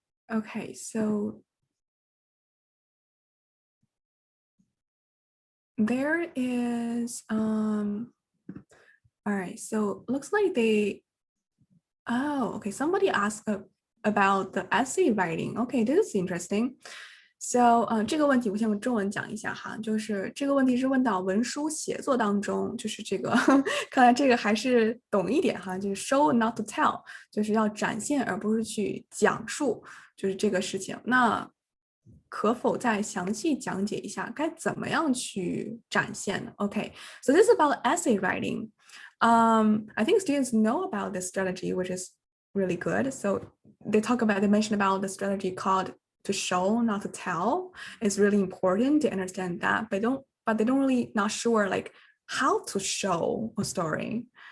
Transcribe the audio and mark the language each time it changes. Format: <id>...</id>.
<en>Okay, so there is all right, so looks like okay, somebody asked about the essay writing. Okay, this is interesting.</en> <zh>So 这个问题我先用中文讲一下哈，就是这个问题是问到文书写作当中，就是这个看来这个还是懂一点哈，就是</zh> <en>show not to tell，</en> <zh>就是要展现而不是去讲述，就是这个事情。那可否再详细讲解一下该怎么样去展现呢？</zh> <en>Okay, so this is about essay writing. I think students know about this strategy, which is really good. So they mention about the strategy called to show, not to tell. It's really important to understand that, but they don't really not sure like how to show a story.</en>